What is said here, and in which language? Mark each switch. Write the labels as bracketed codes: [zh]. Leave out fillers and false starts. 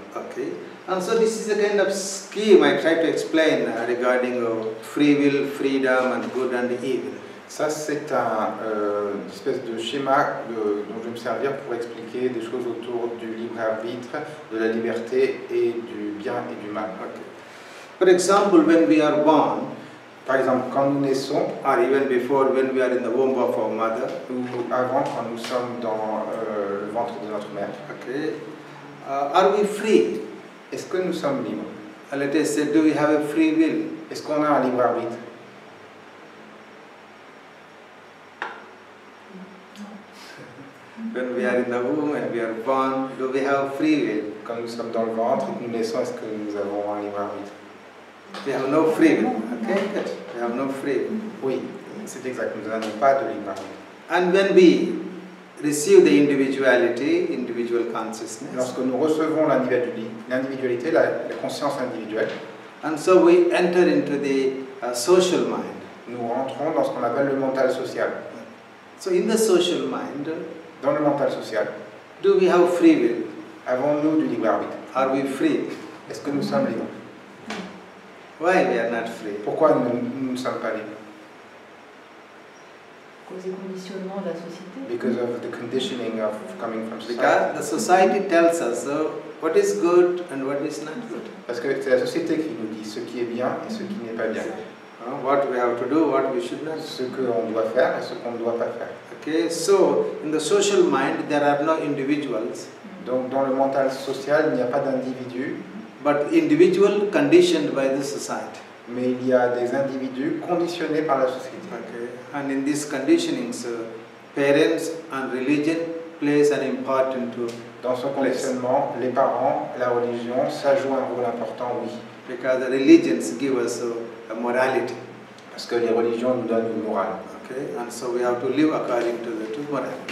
[en] Okay, and so this is a kind of scheme I try to explain regarding free will, freedom, and good and evil. [fr] Ça, c'est une espèce de schéma dont je vais me servir pour expliquer des choses autour du libre arbitre, de la liberté et du bien et du mal. [en] Okay. For example, when we are born, [fr] Par exemple, quand nous naissons, [en] or even before when we are in the womb of our mother, [fr] ou avant, quand nous sommes dans le ventre de notre mère, [en] okay, are we free? [fr] est-ce que nous sommes libres? [en] Let us say, do we have a free will? [fr] Est-ce qu'on a un libre arbitre? [en] When we are in the womb and we are born, do we have free will? [fr] Quand nous sommes dans le ventre et que nous naissons, est-ce que nous avons un libre arbitre? [en] We have no free will. Okay, good. We have no free will. [fr] Oui, c'est exact. Nous n'avons pas de libre arbitre. [en] And when we receive the individuality, individual consciousness, [fr] Lorsque nous recevons l'individualité, la conscience individuelle, [en] and so we enter into the social mind. [fr] nous rentrons dans ce qu'on appelle le mental social. [en] So in the social mind, [fr] Dans le mental social, [en] do we have free will? [fr] avons-nous du libre arbitre? [en] Are we free? [fr] Est-ce que nous sommes libres? [en] Why we are not free? [fr] Pourquoi nous ne sommes pas libres? Cause des conditionnements de la société. [en] Because of the conditioning of coming from society. Because the society tells us what is good and what is not good. [fr] Parce que c'est la société qui nous dit ce qui est bien et ce qui n'est pas bien. [en] What we have to do, what we should not. [fr] Ce qu'on doit faire et ce qu'on ne doit pas faire. [en] Okay, so in the social mind there are no individuals. [fr] Donc dans le mental social, il n'y a pas d'individu, [en] but individual conditioned by the society. [fr] Mais il y a des individus conditionnés par la société. [en] Okay, and in these conditionings, parents and religion plays an important role. [fr] Dans ce conditionnement, les parents, la religion, ça joue un rôle important, oui. [en] Because the religions give us a morality. [fr] Parce que les religions nous donnent une morale. [en] Okay, and so we have to live according to the morale.